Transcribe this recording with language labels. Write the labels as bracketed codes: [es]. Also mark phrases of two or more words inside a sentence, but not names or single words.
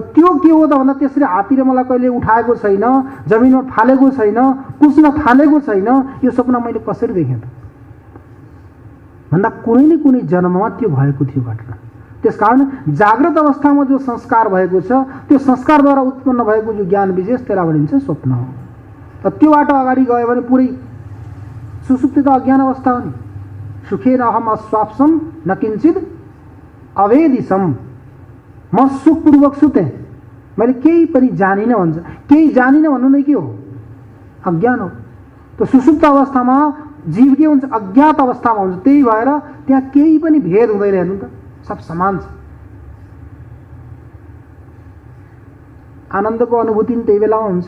[ne] त्यो के हो त भन्दा त्यसरी हात्तीले मलाई कहिले उठाएको छैन, जमिनमा फालेको छैन, कुस्न फालेको छैन, यो सपना मैले कसरी देखेँ त भन्दा कुनै न कुनै जन्ममा त्यो भएको थियो घटना। त्यसकारण जागृत अवस्थामा जो संस्कार भएको छ, त्यो संस्कारद्वारा उत्पन्न भएको जो ज्ञान विशेष त्यसलाई भनिन्छ स्वप्न हो। र त्यो बाटो अगाडि गयो भने पुरै सुसुप्ति त अज्ञान अवस्था हो नि। [sa] सुखेन अहम अस्वाप्सम न किञ्चित अवेदिसम, [ne] म सुखपूर्वक सुतेँ, मैले केही पनि जानिनँ भन्छ। केही जानिनँ भन्नु नै के हो, अज्ञान हो। त सुसुप्त अवस्थामा जीव के हुन्छ, अज्ञात अवस्थामा हुन्छ। त्यही भएर त्यहाँ केही पनि भेद हुँदैन, हेर्नु त सब समान छ। आनन्दको अनुभूति पनि त्यही बेलामा हुन्छ।